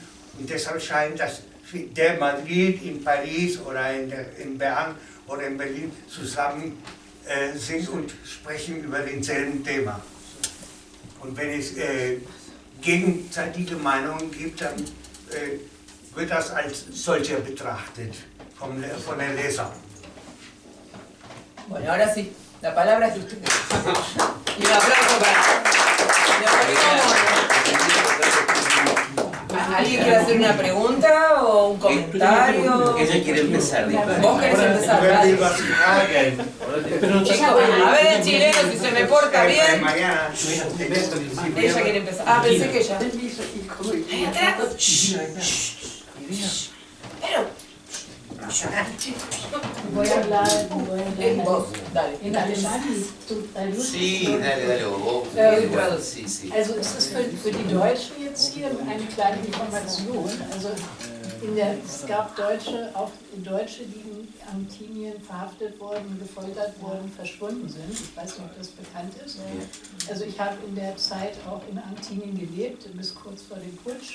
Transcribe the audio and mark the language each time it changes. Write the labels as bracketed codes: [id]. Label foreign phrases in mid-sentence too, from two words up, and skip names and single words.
[de] Und deshalb scheint, dass der Madrid, in Paris oder in Bern oder in Berlin zusammen sind und sprechen über denselben Thema. Und wenn es gegenseitige Meinungen gibt, dann wird das als solcher betrachtet von der Leser. [es] Bueno, ahora sí, la palabra es de ustedes. Y un aplauso para... una pregunta o un comentario? Ella quiere empezar. Vos querés empezar, dale. Chicos, a ver el chileno si se me porta bien. Ella quiere empezar. Ah, pensé que ella. Ahí atrás. Pero. Voy a hablar en voz, dale. En alemán. Sí, dale, vos. Sí. [de] Also es ist für die Deutschen jetzt hier eine kleine Information. Also es gab auch Deutsche, die in Argentinien verhaftet worden, gefoltert worden, verschwunden sind. Ich weiß nicht, ob das bekannt ist. Also ich habe in der Zeit auch in Argentinien gelebt, bis kurz vor dem Putsch.